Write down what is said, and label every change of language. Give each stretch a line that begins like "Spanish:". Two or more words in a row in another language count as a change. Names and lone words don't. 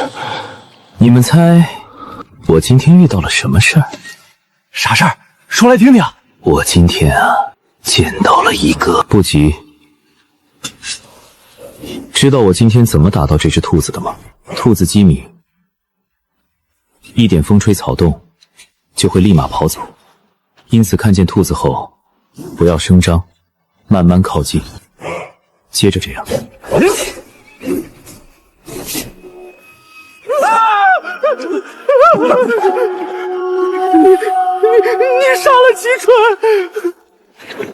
Chinese: 你们猜，我今天遇到了什么事儿？啥事儿？说来听听。我今天见到了一个。不急。知道我今天怎么打到这只兔子的吗？兔子机敏，一点風吹草動就會立馬跑走，因此看見兔子後不要聲張，慢慢靠近，接着這樣。你殺了齊春！